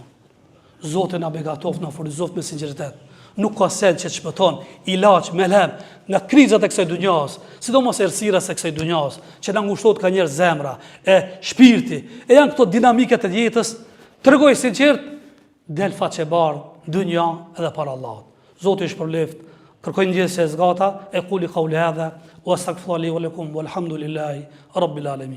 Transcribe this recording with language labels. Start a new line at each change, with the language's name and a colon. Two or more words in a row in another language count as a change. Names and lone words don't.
Albanian: Zoti na begatoft, na furnizoft me sinqeritet. Nuk ka sen që të shpëton, ilaç, melhem nga krizat e kësaj dunjas, sidomos errësirës e kësaj dunjas, që na ngushtohet ka njerëz zemra, e shpirti, e janë këto dinamikat e jetës. Tregoj sinqert, del faqe bardh, dunja edhe para Allahut. Zoti ju shpërbleft. Kërkoj ndjesë e zgata,
Arabic: e أقول قولي هذا وأستغفر الله ولكم والحمد لله رب العالمين.